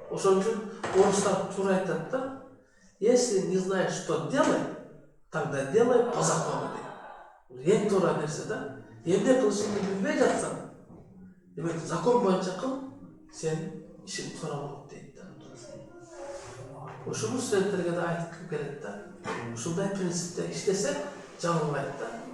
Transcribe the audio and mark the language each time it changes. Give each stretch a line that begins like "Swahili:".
Kyrgyz: Ошон үчүн орустар туура айтат да.
Russian: Если не знаешь, что делать, тогда делай по закону.
Kyrgyz: Эң туура нерсе да. Эмне кылышыңды билбей жатсаң, демек закон боюнча кыл, сен ишиң туура болот дейт да. Ошону студенттерге да айткым келет да. Ушундай принципте иштесе жаңылбайт да.